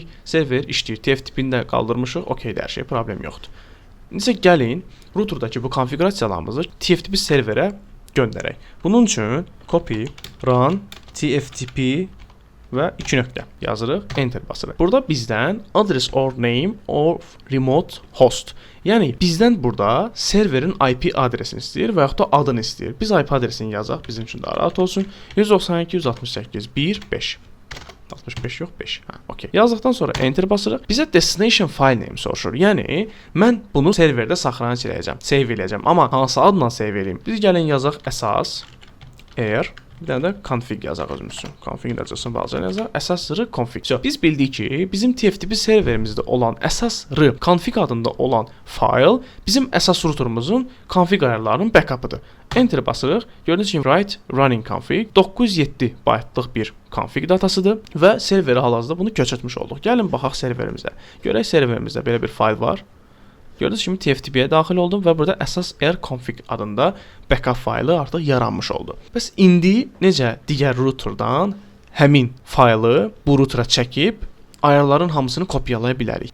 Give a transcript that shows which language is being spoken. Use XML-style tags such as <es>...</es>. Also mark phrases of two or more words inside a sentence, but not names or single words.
<az>Server işləyir. TFTP-ni də qaldırmışıq. OK-dir, hər şey, problem yoxdur. İndi isə gəlin routerdakı bu konfigurasiyalarımızı TFTP serverə göndərək. Bunun üçün</az> <en>copy run TFTP</en> <az>və 2 nöqtə yazırıq, enter basırıq. Burada bizdən</az> <en>address or name of remote host.</en> <az>Yəni bizdən burada serverin IP adresini istəyir və yaxud da adını istəyir. Biz IP adresini yazaq, bizim üçün daha rahat olsun. 192.168.1.5 65 yox 5. Okay. Yazdıqdan sonra enter basırıq. Bizə</az> <en>destination file name</en> <az>soruşur. Yəni mən bunu serverdə saxlanıc eləyəcəm, save eləyəcəm. Amma hansı adla save eləyim? Biz gəlin yazaq əsas air. Bir dənə də config yazaq özümüz üçün. Config necəsin bazarına yazaq. Əsas r config. Biz bildik ki, bizim TFTP serverimizdə olan əsas r config adında olan fayl bizim əsas routerumuzun config ayarlarının backup'ıdır. Enter basırıq. Gördüyünüz kimi</az> <en>write running config</en> <az>907 baytlıq bir config datasıdır və serveri hal-hazırda bunu köçürtmüş olduq. Gəlin baxaq serverimizə. Görək serverimizdə belə bir fayl var. Gördüyünüz kimi TFTP-yə daxil oldum və burada əsas r-config adında backup faylı artıq yaranmış oldu. Bəs indi necə digər routerdan həmin faylı bu routera çəkib ayarların hamısını kopyalaya bilərik.</az>